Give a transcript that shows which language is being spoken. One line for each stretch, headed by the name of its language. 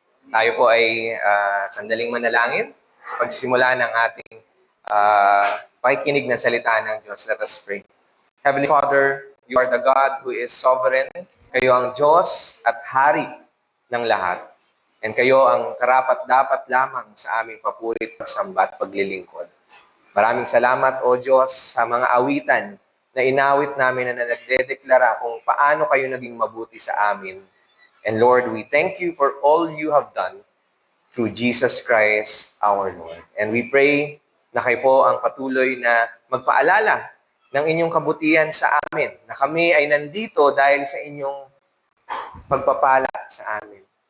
Filipino: Tayo po ay sandaling manalangin sa pagsisimula ng ating pakikinig na salita ng Diyos.
English: Let us pray. Heavenly Father, you are the God who is sovereign.
Filipino: Kayo ang Diyos at Hari ng lahat. And kayo ang karapat-dapat lamang sa aming papurit, pagsamba at paglilingkod. Maraming salamat, O Diyos, sa mga awitan na inawit namin na nagdedeklara kung paano kayo naging mabuti sa amin.
English: And Lord, we thank you for all you have done through Jesus Christ, our Lord. And we pray
Filipino: na kayo po ang patuloy na magpaalala ng inyong kabutihan sa amin, na kami ay nandito dahil sa inyong pagpapala sa amin.